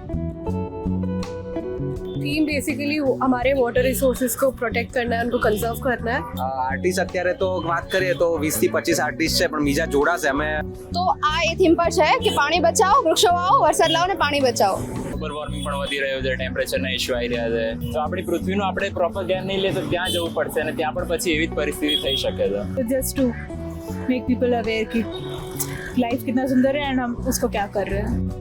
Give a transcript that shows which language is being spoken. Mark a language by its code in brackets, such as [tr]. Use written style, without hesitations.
[hi] Theme basically हमारे water resources को protect करना है, उनको कंजर्व करना है. [gu] આર્ટિસ્ટ અત્યારે તો વાત કરીએ તો 20 થી 25 આર્ટિસ્ટ છે, પણ બીજા જોડાશે. અમે તો આ એ થીમ પર છે કે પાણી બચાવો, વૃક્ષો વાવો, વરસાદ લાવો ને પાણી બચાવો. ગ્લોબલ વોર્મિંગ પણ વધી રહ્યું છે, ટેમ્પરેચરના ઇશ્યુ આવી રહ્યા છે. તો આપણી પૃથ્વીનું આપણે પ્રોપર ધ્યાન નહીં લે તો ત્યાં જવું પડશે અને ત્યાં પણ પછી એવી જ પરિસ્થિતિ થઈ શકે છે. [hi] तो just to make people aware कि लाइफ कितना सुंदर है एंड हम उसको क्या कर रहे हैं.